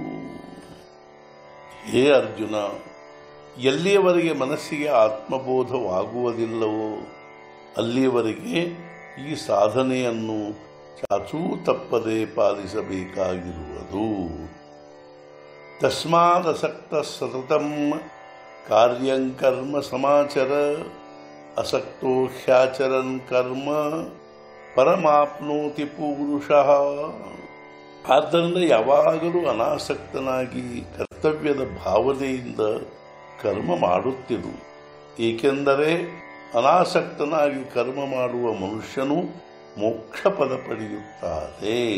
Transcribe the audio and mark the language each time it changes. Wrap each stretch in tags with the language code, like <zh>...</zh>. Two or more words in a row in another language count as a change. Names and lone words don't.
<kn>ಹೇ ಅರ್ಜುನ, ಎಲ್ಲಿಯವರೆಗೆ ಮನಸ್ಸಿಗೆ ಆತ್ಮಬೋಧವಾಗುವುದಿಲ್ಲವೋ ಅಲ್ಲಿಯವರೆಗೆ ಈ ಸಾಧನೆಯನ್ನು ಚಾಚೂ ತಪ್ಪದೆ ಪಾಲಿಸಬೇಕಾಗಿರುವುದು.</kn> <sa>ತಸ್ಮಾದಸಕ್ತ ಸತತಂ ಕಾರ್ಯಂ ಕರ್ಮ ಸಮಾಚರ ಅಸಕ್ತೋ ಹ್ಯಾಚರನ್ ಕರ್ಮ ಪರಮಾಪ್ನೋತಿ ಪುರುಷಃ.</sa> <kn>ಆದ್ದರಿಂದ ಯಾವಾಗಲೂ ಅನಾಸಕ್ತನಾಗಿ ಕರ್ತವ್ಯದ ಭಾವನೆಯಿಂದ ಕರ್ಮ ಮಾಡುತ್ತಿರು. ಏಕೆಂದರೆ ಅನಾಸಕ್ತನಾಗಿ ಕರ್ಮ ಮಾಡುವ ಮನುಷ್ಯನು ಮೋಕ್ಷ ಪದ ಪಡೆಯುತ್ತಾರೆ.</kn>